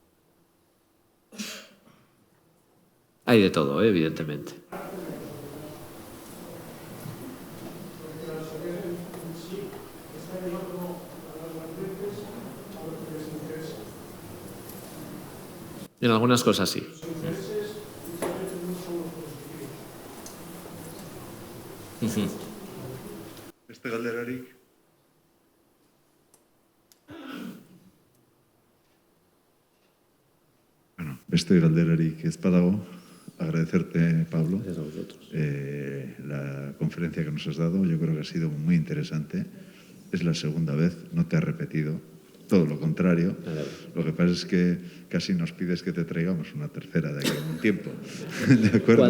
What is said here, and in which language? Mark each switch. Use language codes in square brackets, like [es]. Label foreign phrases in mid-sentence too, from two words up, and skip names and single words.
[es] Hay de todo, evidentemente. En algunas cosas sí. [eu] Beste galderarik? Beste galderarik ez badago, [es] agradecerte, Pablo, Gracias a vosotros. la conferencia que nos has dado. Yo creo que ha sido muy interesante. Es la segunda vez, no te has repetido, todo lo contrario. Lo que pasa es que casi nos pides que te traigamos una tercera de aquí a un tiempo. ¿De acuerdo?